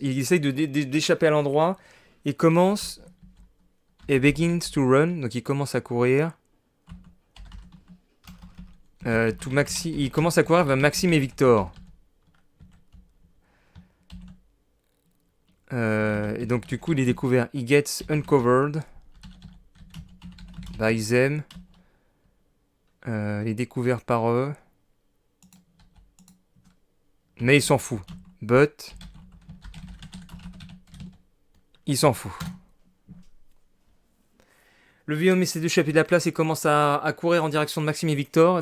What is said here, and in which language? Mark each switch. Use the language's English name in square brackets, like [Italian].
[French] Il essaye d'échapper à l'endroit. Et commence... Et [English] begins to run. [French] Donc il commence à courir. Tout Maxi... Il commence à courir vers Maxime et Victor. Et donc du coup il est découvert. [English] He gets uncovered by them. [French] Il est découvert par eux. Mais il s'en fout. But il s'en fout. Le vieux homme essaie d'échapper de la place et commence à courir en direction de Maxime et Victor.